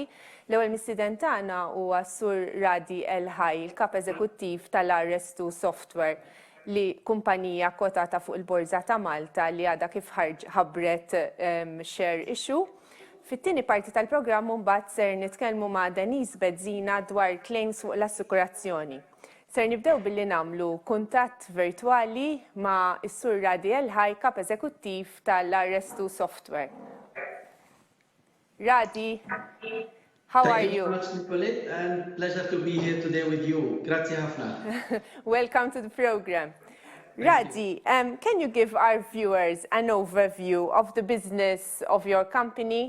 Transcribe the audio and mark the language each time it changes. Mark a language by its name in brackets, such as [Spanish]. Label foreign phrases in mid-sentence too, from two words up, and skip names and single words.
[Maltese] L-ewwel mistieden tagħna huwa Sur Radi El Hay, il-kap eżekuttiv tal-R2 Software, li kumpanija kwotata fuq il-Borża ta' Malta li għadha kif ħabbret [English] share issue. [Maltese] Fit-tieni parti tal-programm mbagħad ser nitkellmu ma' Denise Bezzina dwar claims fuq l-assikurazzjoni. Ser nibdew billi nagħmlu kuntatt virtwali ma' is-Sur Radi El Hay, kap eżekuttiv tal-R2 Software. [English] Radi, how are you? Thank you very much, Nicolette, and pleasure to be here today with you. [Maltese] Grazie ħafna. [English] Welcome to the program. Radi, can you give our viewers an overview of the business of your company?